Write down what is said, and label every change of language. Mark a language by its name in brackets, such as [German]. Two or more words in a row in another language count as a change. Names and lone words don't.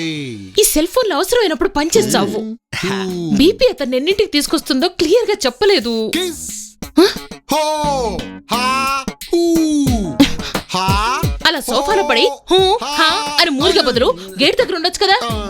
[Telugu] ఈ సెల్ ఫోన్ అవసరమైనప్పుడు పనిచేస్తావు. బీపీ అతన్ని ఎన్నింటికి తీసుకొస్తుందో క్లియర్ గా చెప్పలేదు. కిస్ హో హా హూ హా. అలా సోఫాలో పడి హూ హా అని మూలిగా బదులు గేట్ దగ్గర ఉండొచ్చు కదా.